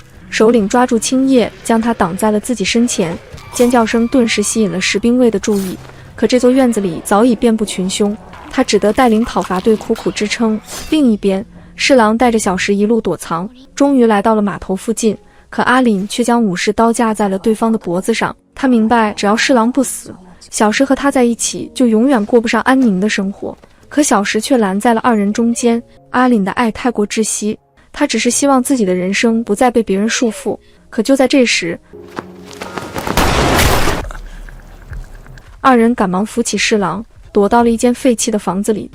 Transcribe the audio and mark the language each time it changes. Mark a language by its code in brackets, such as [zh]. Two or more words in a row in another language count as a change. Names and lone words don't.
[zh] 首領抓住青葉，將他擋在了自己身前，尖叫聲頓時吸引了石兵衛的注意。可這座院子裡早已遍布群凶，他只得帶領討伐隊苦苦支撐。另一邊，侍郎帶着小石一路躲藏，終於來到了碼頭附近。可阿凛卻將武士刀架在了對方的脖子上。他明白，只要侍郎不死，小石和他在一起就永遠過不上安寧的生活。可小石卻攔在了二人中間。阿凛的愛太過窒息，他只是希望自己的人生不再被別人束縛。可就在這時，二人趕忙扶起侍郎，躲到了一間廢棄的房子裡。